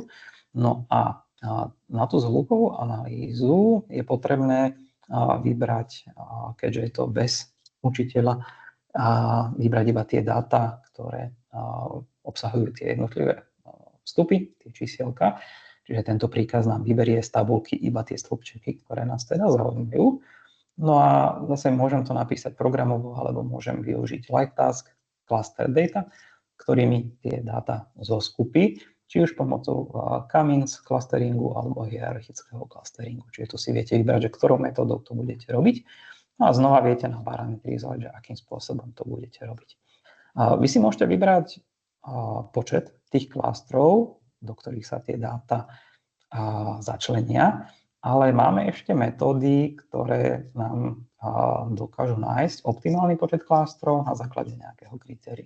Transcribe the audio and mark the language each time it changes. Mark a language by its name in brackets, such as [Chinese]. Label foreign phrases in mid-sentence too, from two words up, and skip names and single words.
[Slovak] No a na tú zvukovú analýzu je potrebné vybrať, keďže je to bez učiteľa, vybrať iba tie dáta, ktoré obsahujú tie jednotlivé vstupy, tie čísielka. Čiže tento príkaz nám vyberie z tabulky iba tie stĺpčeky, ktoré nás teda zaujímajú. No a zase môžem to napísať programovo, alebo môžem využiť [English] like task, cluster data, [Slovak] ktorými tie dáta zoskupí, či už pomocou Cummins clusteringu alebo hierarchického clusteringu. Čiže tu si viete vybrať, že ktorou metódou to budete robiť. No a znova viete naparametrizovať, že akým spôsobom to budete robiť. Vy si môžete vybrať počet tých klastrov, do ktorých sa tie dáta začlenia, ale máme ešte metódy, ktoré nám dokážu nájsť optimálny počet klastrov na základe nejakého kritéria.